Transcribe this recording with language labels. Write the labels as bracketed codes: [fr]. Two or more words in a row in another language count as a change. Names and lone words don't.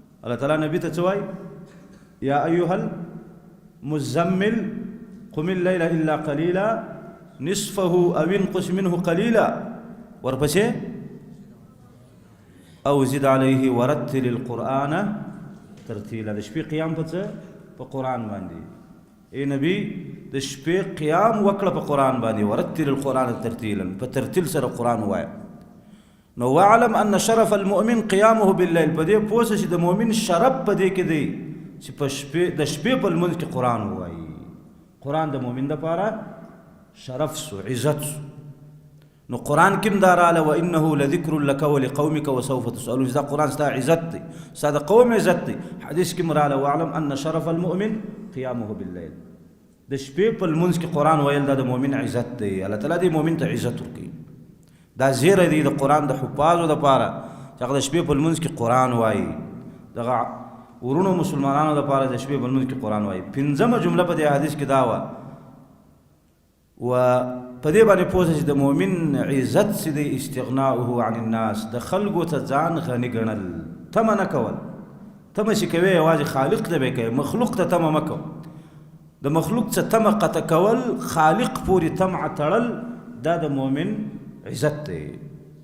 [ps] الله تعالی نبی ته څه وایي [ar] یا ایها المزمل قم الليل الا قليلا نصفه او انقص منه قليلا ورپسې او زد عليه ورتل القرآن ترتیلا. [ps] د شپې قیام په څه؟ په قرآن باندې. ای نبی د شپې قیام وکړه په قرآن باندې. [ar] ورتل القرآن ترتیلا، [ps] په ترتیل سره قرآن ووایه. [ar] نو واعلم ان شرف المؤمن قیامه باللیل. [ps] په دې پوه شه چې د مؤمن شرف په دې کې دی چې د شپې په لمونځ کې قرآن ووایي. قرآن د مؤمن دپاره شرف سو، عزت سو. نو قرآن کم دا راله [ar] وانه لذکر لک ولقومک وسوف تسألون. [ps] دا قرآن ستا عزت دی، ستا د قوم عزت دی. حدیث کم راله [ar] واعلم ان شرف المؤمن قیامه باللیل. [ps] د شپې په لمونځ کې قرآن ویل دا د مؤمن عزت دی. الله تعالی دې مؤمن ته عزت ورکوي. دا زیری دی د قرآن د حفاظو دپاره چې هغه د شپې په لمونځ کې قرآن وایي. دغه ورونو مسلمانانو دپاره د شپې په لمونځ کې قرآن وایي. پنځمه جمله په دې حدیث کې دا وه و په دې باندې پوه چې د مؤمن عزت چې دی [ar] استغناؤه عن الناس، [ps] د خلکو ته ځان غني ګڼل، تمه نه کول. تمه چې کوې یوازې خالق ته به کوې، مخلوق ته تمه مه کوه. د مخلوق څه تمه قطع کول، خالق پورې طمع تړل، دا د مؤمن عزت دی.